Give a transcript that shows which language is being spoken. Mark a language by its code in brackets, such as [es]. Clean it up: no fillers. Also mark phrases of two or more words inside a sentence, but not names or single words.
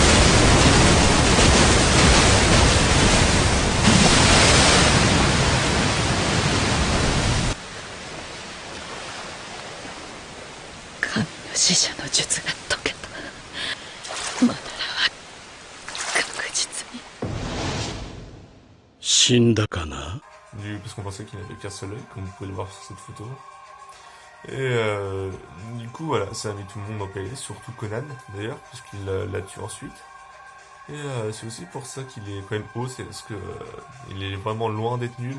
[ja] 神の使者の術が解けた。マナラは確実に死んだかな。 [fr] Parce qu'on pensait qu'il n'avait qu'un seul œil, comme vous pouvez le voir sur cette photo. Et du coup, voilà, ça a mis tout le monde en PLS, surtout Conan d'ailleurs, puisqu'il l'a tué ensuite. Et c'est aussi pour ça qu'il est quand même haut, c'est parce que il est vraiment loin d'être nul.